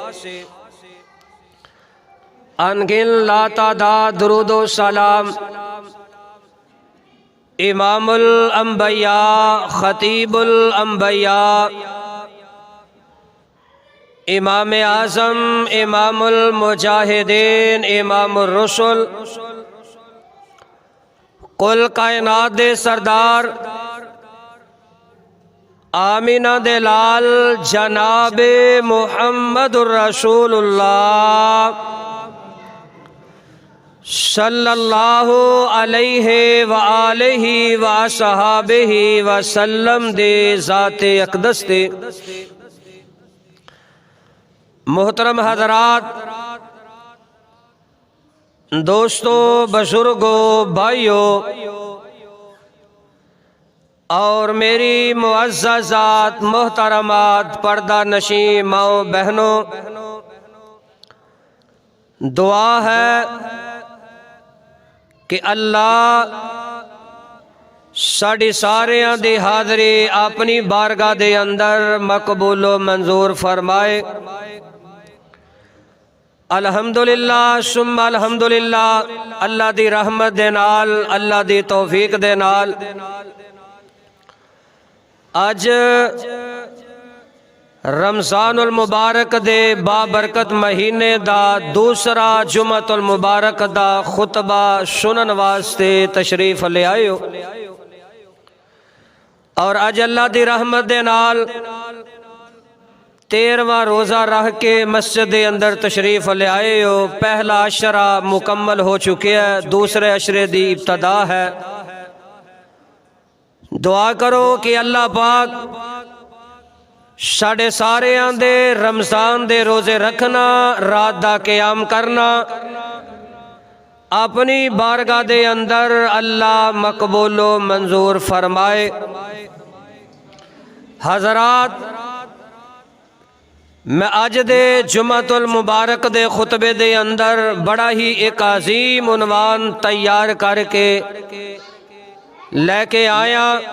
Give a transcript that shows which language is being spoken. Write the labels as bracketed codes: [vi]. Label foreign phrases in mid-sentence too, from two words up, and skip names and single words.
[ur] ان گنت لاتعداد درود و سلام امام الانبیاء خطیب الانبیاء امام اعظم امام المجاہدین امام الرسول [pa] کل کائنات دے سردار آمنہ دے لال جنابِ محمد رسول اللہ [ar] صلى الله عليه و آله و صحبه و سلم [pa] دے ذاتِ اقدس دے [ur] محترم حضرات، دوستو، بزرگو، بھائیو اور میری معززات محترمات پردہ نشیں ماؤ بہنو، دعا ہے [pa] کہ اللہ ساڈی ساریاں دی حاضری اپنی بارگاہ دے اندر مقبول و منظور فرمائے. [ar] الحمد لله ثم الحمد لله. [pa] اللہ دی رحمت دے نال، اللہ دی توفیق دے نال اج رمضان المبارک دے بابرکت مہینے دا دوسرا جمعۃ المبارک دا خطبہ سنن واسطے تشریف لے آئے ہو اور اج اللہ دی رحمت دے نال 13واں روزہ رہ کے مسجد کے اندر تشریف لے آئے ہو. پہلا عشرہ مکمل ہو چکے ہے، دوسرے عشرے دی ابتدا ہے. دعا کرو کہ اللہ پاک ساڈے سارے آندے رمضان دے روزے رکھنا، رات دا قیام کرنا اپنی بارگاہ دے اندر اللہ مقبول و منظور فرمائے. حضرات، میں اج دے جمعۃ المبارک دے خطبے دے اندر بڑا ہی ایک عظیم عنوان تیار کر کے لے کے آیا.